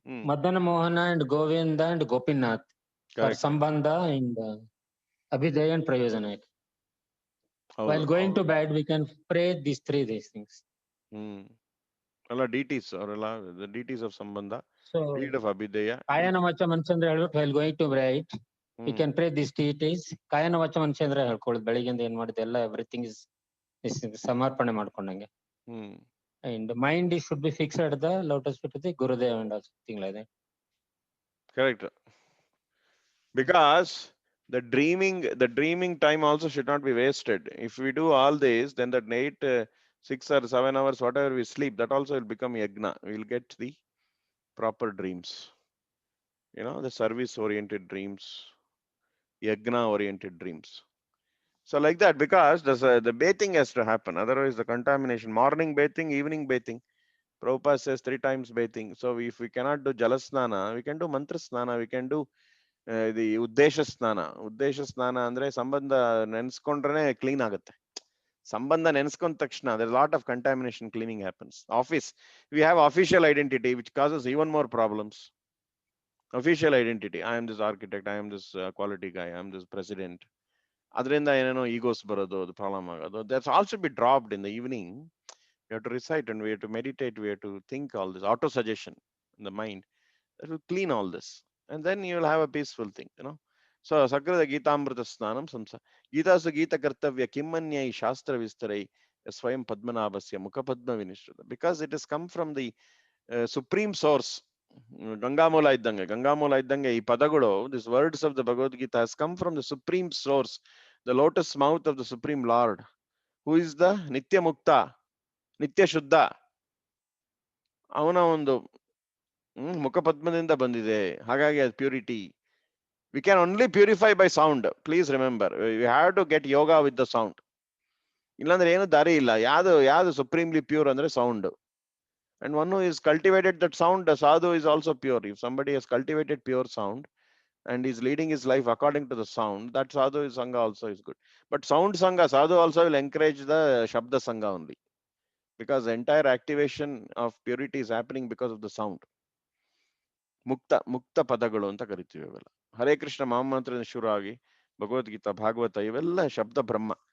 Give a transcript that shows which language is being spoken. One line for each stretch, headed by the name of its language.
Kannada: Madana Mohan and Govinda and Gopinath ಸಂಬಂಧ and ಅಭಿದಯ and ಪ್ರಯೋಜನ.
English: While going to bed we can pray these things.
Kannada: ಎಲ್ಲ
English: deities
Kannada: ಅವರೆಲ್ಲ
English: the deities of ಸಂಬಂಧ, deed of abhideya.
Kannada: ಕಾಯನ ವಚ ಮನಸಂದ್ರೆ ಹೇಳ್ಬಿಟ್ಟು
English: while going to bed we can pray these deities.
Kannada: ಕಾಯನ ವಚ ಮನುಷ್ಯ ಅಂದ್ರೆ ಹೇಳ್ಕೊಳ್ಳೋದು, ಬೆಳಿಗ್ಗೆಯಿಂದ ಏನ್ ಮಾಡಿದೆ ಎಲ್ಲ
English: everything is
Kannada: ಸಮರ್ಪಣೆ ಮಾಡ್ಕೊಂಡಂಗೆ.
English: And mind should be fixed at the lotus feet of the Gurudev and something like that. Correct. Because the dreaming time also should not be wasted. If we do all this, then that 6 or 7 hours, whatever we sleep, that also will become yagna. We will get the proper dreams. The service oriented dreams, yagna oriented dreams. So like that, because the bathing has to happen. Otherwise, the contamination, morning bathing, evening bathing. Prabhupada says 3 times bathing. So if we cannot do jalasnana, we can do mantra snana, we can do the uddesha snana.
Kannada: Uddesha snana andre sambandha ನೆನ್ಸ್ಕೊಂಡ್ರೆ clean ಆಗುತ್ತೆ. ಸಂಬಂಧ ನೆನ್ಸ್ಕೊಂಡ ತಕ್ಷಣ
English: there's a lot of contamination cleaning happens. Office, we have official identity which causes even more problems. Official identity, I am this architect, I am this quality guy, I am this president.
Kannada: ಅದರಿಂದ ಏನೇನೋ ಈಗೋಸ್ ಬರೋದು, ಅದು problem ಆಗೋದು.
English: That's also be dropped in the evening. We have to recite and we have to meditate, we have to think all this auto suggestion in the mind that will clean all this, and then you will have a peaceful thing.
Sanskrit: So sakrada Geetamrita snanam samsa Gitasu Gita kartavya kimmanyai shastra vistarai swayam padmanabhasya mukha padma vinishrita,
English: because it has come from the supreme source.
Kannada: Gangamula iddange ಈ ಪದಗಳು,
English: these words of the Bhagavad Gita has come from the supreme source, the lotus mouth of the supreme lord, who is the nitya mukta, ನಿತ್ಯ ಶುದ್ಧ.
Kannada: ಅವನ ಒಂದು ಮುಖಪದ್ಮದಿಂದ ಬಂದಿದೆ, ಹಾಗಾಗಿ ಅದು purity.
English: We can only purify by sound. Please remember, you have to get yoga with the sound.
Kannada: ಇಲ್ಲಾಂದ್ರೆ ಏನು ದಾರಿ ಇಲ್ಲ. ಯಾವುದು ಸುಪ್ರೀಮ್ಲಿ ಪ್ಯೂರ್ ಅಂದ್ರೆ sound.
English: And one who is cultivated that sound, sadhu is also pure. If somebody has cultivated pure sound and is leading his life according to the sound, that sadhu is sangha also is good. But sound sangha, sadhu also will encourage the shabda sangha only, because the entire activation of purity is happening because of the sound.
Kannada: ಮುಕ್ತ ಪದಗಳು ಅಂತ ಕರಿತೀವಿ ಇವೆಲ್ಲ. ಹರೇ ಕೃಷ್ಣ ಮಹಾಮಂತ್ರದಿಂದ ಶುರು ಆಗಿ ಭಗವದ್ಗೀತಾ, ಭಾಗವತ, ಇವೆಲ್ಲ ಶಬ್ದ ಬ್ರಹ್ಮ.